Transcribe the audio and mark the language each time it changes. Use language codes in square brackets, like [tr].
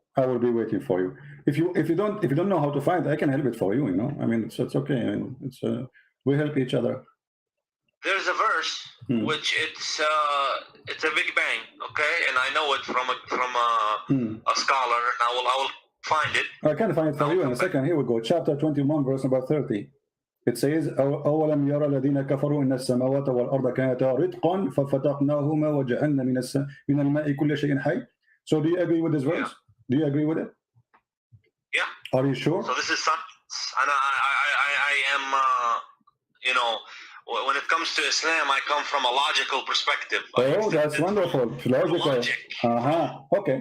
[en] I will be waiting for you. If you don't know how to find, I can help it for you, you know. I mean, it's okay. I mean, we help each other. There's a verse which it's a Big Bang, okay? And I know it from a scholar, and I will find it. I can find it for you in a second. Here we go. Chapter 21, verse number 30. It says, [ar] أولم يرى الذين كفروا إن السماوات والأرض كانتا رتقا ففتقناهما وجعلنا من الماء كل شيء حي. [en] So do you agree with this verse? Yeah. Do you agree with it? Yeah. Are you sure? So this is science, and I am, you know, when it comes to Islam, I come from a logical perspective. Oh, that's wonderful. Logical. Okay.